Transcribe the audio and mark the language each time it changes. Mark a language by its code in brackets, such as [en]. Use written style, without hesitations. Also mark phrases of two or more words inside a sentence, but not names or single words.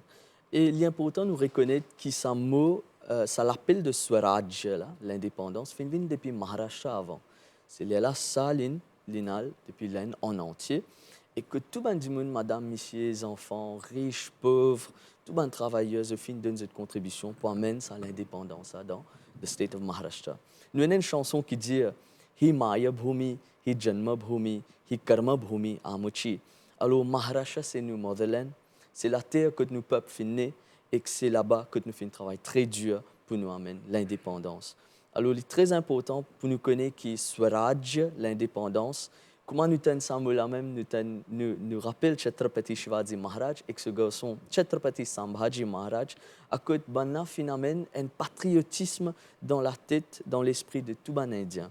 [fr] Et il est important de nous reconnaître que ce mot, ça l'appelle de Swaraj, l'indépendance, vient depuis Maharashtra avant. C'est là ça, l'inal, depuis l'Inde en entier. Et que tout le monde, madame, messieurs, les enfants, riches, pauvres, tout le monde travailleurs, donnent cette contribution pour amener à l'indépendance dans le [en] state of [fr] Maharashtra. Nous avons une chanson qui dit [mr] ही माय भूमी, ही जन्म भूमी, ही कर्म भूमी आमुची. [fr] Alors, Maharashtra, c'est nous, motherland. C'est la terre que nous peuples finissent et que c'est là-bas que nous faisons un travail très dur pour nous amener l'indépendance. Alors, il est très important pour nous connaître qui Swaraj, l'indépendance. Comment nous tenons ça même, nous rappelle Chhatrapati Shivaji Maharaj et que ce garçon, Chhatrapati Sambhaji Maharaj, à côté de finalement un patriotisme dans la tête, dans l'esprit de tout les Indien.